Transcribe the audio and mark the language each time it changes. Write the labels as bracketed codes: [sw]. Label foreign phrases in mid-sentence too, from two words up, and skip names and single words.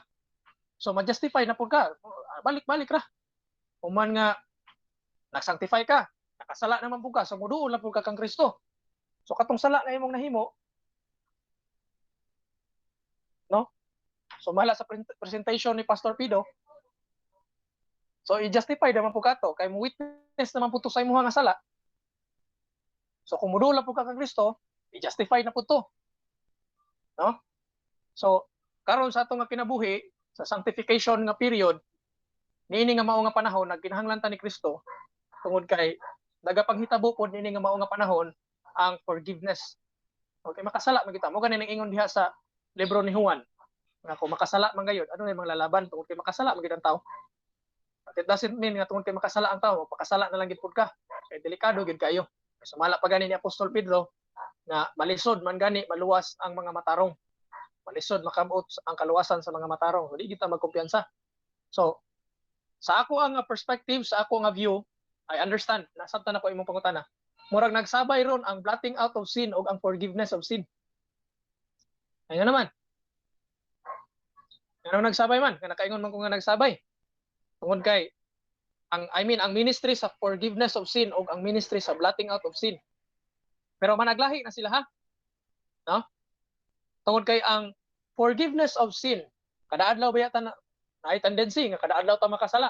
[ceb] So ma-justify na pud ka. Balik-balik ra. Human nga nag-sanctify ka, nakasala naman pud ka, so muduol na pud ka kang Kristo. So katong sala na imong nahimo, no? So mahala sa presentation ni Pastor Pido. So i-justify naman po kato kay mo witness naman po to sa imong nga sala. So kung mudula po ka kang Kristo, i-justify na po to. No? So karon sa atong nga kinabuhi sa sanctification nga period, niini nga mao nga panahon nagkinahanglan ta ni Kristo tungod kay nagapanghitabo pod niini nga mao nga panahon ang forgiveness. Okay, makasala man kita. Mo ganin ang ingon diha sa libro ni Juan. Nga kung makasala man gayud, ano na mga lalaban tungod kay makasala man gid ang tao. [en] It doesn't mean [ceb] nga tungod kay makasala ang tao, pakasala na lang gid pud ka. Kay delikado gid kayo. Sumala pa gani ni Apostol Pedro nga malisod man gani maluwas ang mga matarong. Malisod makamot ang kaluwasan sa mga matarong. Dili kita magkumpiyansa. So, sa ako ang perspective, sa ako nga view, [en] I understand. [ceb] Nasabtan ako imong pangutana. Murag nagsabay ron ang [en] blotting out of sin [ceb] o ang [en] forgiveness of sin. [ceb] Ayun naman. Ano nagsabay man? Nakaingon man ko nga nagsabay. Tungod kay ang ministry sa [en] forgiveness of sin [ceb] o ang ministry sa [en] blotting out of sin. [ceb] Pero managlahi na sila ha. No? Tungod kay ang [en] forgiveness of sin, [ceb] kada adlaw ba yata na ay tendency nga kada adlaw ta makasala.